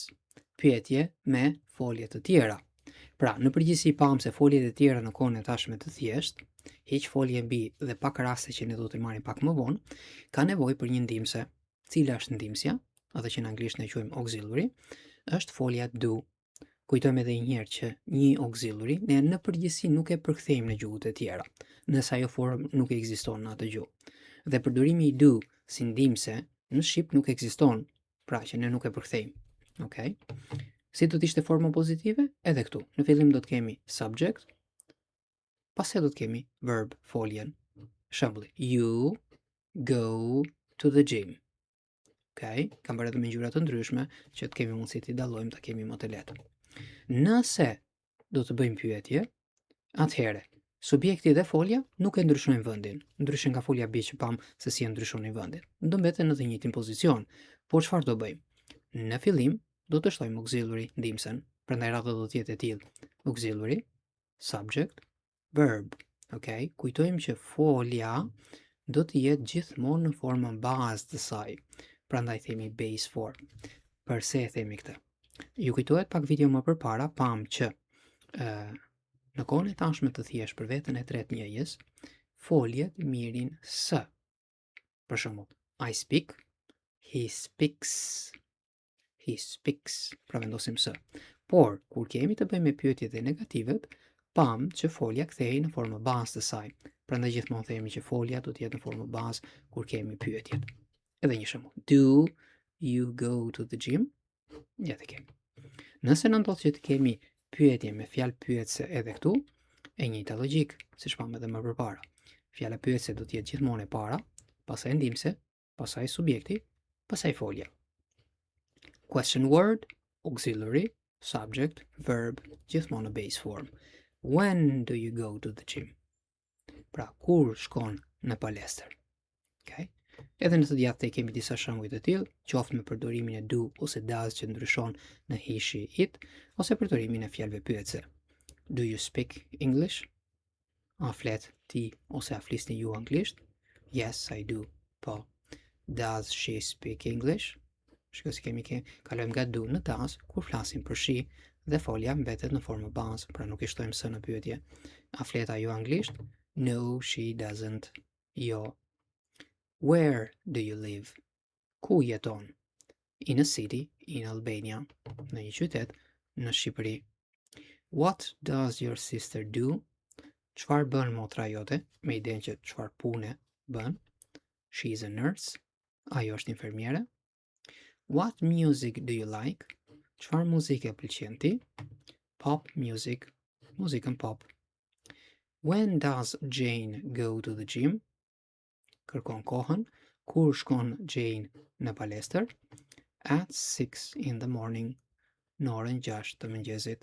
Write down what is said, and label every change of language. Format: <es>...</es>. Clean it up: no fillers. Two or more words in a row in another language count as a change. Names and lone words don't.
<sq>Pyetje me folje të tjera. Pra, në përgjithësi pam se foljet e tjera në kohën e tashme të thjesht, hiq folje be dhe pak raste që ne do të marrim pak më vonë, ka nevojë për një ndihmëse. Cila është ndihmësja? Atë që në anglisht ne quajmë auxiliary, është folja do. Kujtojmë edhe një herë që një auxiliary ne në përgjithësi nuk e përkthejmë në gjuhët e tjera, nëse ajo formë nuk ekziston në atë gjuhë. Dhe përdorimi i do si ndihmëse në shqip nuk ekziston, pra që ne nuk e përkthejmë. Okej? Si do të ishte forma pozitive? Edhe këtu. Në fillim do të kemi subject, pastaj do të kemi verb, foljen. Shembulli,</sq> <en>you go to the gym.</en> <sq>Okej? Kam bërë edhe me ngjyra të ndryshme që të kemi mundësi të dallojmë, ta kemi më të lehtë. Nëse do të bëjmë pyetje, atëherë subjekti dhe folja nuk e ndryshojnë vendin, ndryshe nga folja B që pam se si e ndryshonin vendin. Do mbeten në të njëjtin pozicion. Por çfarë do bëjmë? Në fillim do të shtojmë auxiliary ndihmësen, prandaj radha do të jetë e tillë.</sq> <en>Auxiliary, subject, verb.</en> <sq>Okej? Kujtojmë që folja do të jetë gjithmonë në formën bazë të saj. Prandaj themi</sq> <en>base form.</en> <sq>Përse e themi këtë? Ju kujtohet pak video më përpara, pam që në kohën e tashme të thjesht për veten e tretë njëjës, foljet mirin s. Për shembull,</sq> <en>I speak, he speaks,</en> <sq>pra vendosim s. Por, kur kemi të bëjmë me pyetjet e negativet, pam që folja kthehej në formë bazë të saj. Prandaj gjithmonë themi që folja do të jetë në formë bazë kur kemi pyetjet. Edhe një shembull,</sq> <en>do you go to the gym?</en> <sq>Ja të kemi. Nëse në ndodhë që të kemi pyetje me fjalë pyetse edhe këtu, e njëjta logjik, siç pam edhe më përpara. Fjala pyetse do të jetë gjithmonë e para, pastaj ndihmëse, pastaj subjekti, pastaj folja.</sq> <en>Question word, auxiliary, subject, verb,</en> <sq>gjithmonë në</sq> <en>base form. When do you go to the gym?</en> <sq>Pra, kur shkon në palestër? Okay? Edhe në të djathtë e kemi disa shembuj të tillë, qoftë me përdorimin e do ose does që ndryshon në</sq> <en>he, she, it,</en> <sq>ose përdorimin e fjalëve pyetse.</sq> <en>Do you speak English?</en> <sq>A flet ti ose a flisni ju anglisht?</sq> <en>Yes, I do. Po. Does she speak English?</en> <sq>Shikoj si kemi kalojmë nga do në does kur flasim për she dhe folja mbetet në formë bazë, pra nuk i shtojmë s në pyetje. A flet ajo anglisht?</sq> <en>No, she doesn't. Jo. Where do you live?</en> <sq>Ku jeton?</sq> <en>In a city, in Albania.</en> <sq>Në një qytet, në Shqipëri.</sq> <en>What does your sister do?</en> <sq>Çfarë bën motra jote? Me idenë që çfarë pune bën?</sq> <en>She is a nurse.</en> <sq>Ajo është infermiere.</sq> <en>What music do you like?</en> <sq>Çfarë muzike pëlqen ti?</sq> <en>Pop music.</en> <sq>Muzikën pop.</sq> <en>When does Jane go to the gym?</en> <sq>Kërkon kohën, kur shkon Jane në palestër?</sq> <en>At 6 in the morning,</en> <sq>në orën 6 të mëngjesit.</sq>